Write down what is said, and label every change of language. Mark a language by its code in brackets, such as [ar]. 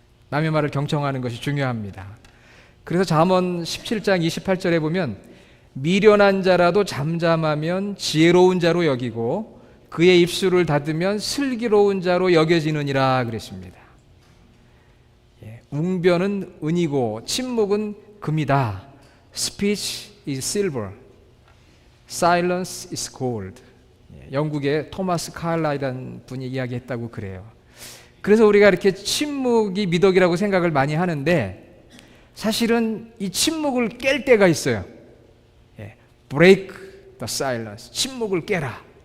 [ko] 남의 말을 경청하는 것이 중요합니다. 그래서 잠언 17장 28절에 보면 미련한 자라도 잠잠하면 지혜로운 자로 여기고 그의 입술을 닫으면 슬기로운 자로 여겨지느니라 그랬습니다. 웅변은 은이고 침묵은 금이다. [en] Speech is silver, silence is gold. [ko] 영국의 토마스 카일라이라는 분이 이야기했다고 그래요. 그래서 우리가 이렇게 침묵이 미덕이라고 생각을 많이 하는데 사실은 이 침묵을 깰 때가 있어요. [en] Break the silence. [ko] 침묵을 깨라.